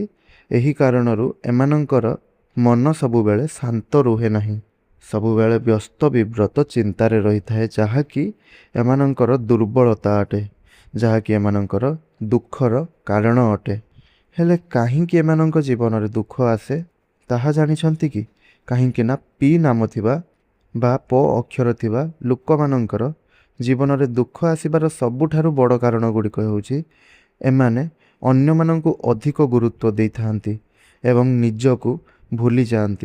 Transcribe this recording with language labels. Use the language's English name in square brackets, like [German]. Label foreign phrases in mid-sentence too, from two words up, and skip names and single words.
[Odia] ଏହି କାରଣରୁ ଏମାନଙ୍କର ମନ ସବୁବେଳେ ଶାନ୍ତ ରହେ ନାହିଁ। ସବୁବେଳେ ବ୍ୟସ୍ତ ବିବ୍ରତ ଚିନ୍ତାରେ ରହି ଥାଏ ଯାହା କି ଏମାନଙ୍କର ଦୁର୍ବଳତା ଅଟେ, ଯାହା କି ଏମାନଙ୍କର ଦୁଃଖର କାରଣ ଅଟେ। ହେଲେ କାହିଁକି ଏମାନଙ୍କ ଜୀବନ ରେ ଦୁଃଖ ଆସେ ତାହା ଜାଣିଛନ୍ତି କି? କାହିଁକି ନା ପି ନାମ ଥିବା ବା ପ ଅକ୍ଷର ଥିବା ଲୋକମାନଙ୍କର ଜୀବନରେ ଦୁଃଖ ଆସିବାର ସବୁଠାରୁ ବଡ଼ କାରଣ ଗୁଡ଼ିକ ହେଉଛି ଏମାନେ ଅନ୍ୟମାନଙ୍କୁ ଅଧିକ ଗୁରୁତ୍ୱ ଦେଇଥାନ୍ତି ଏବଂ ନିଜକୁ ଭୁଲି ଯାଆନ୍ତି।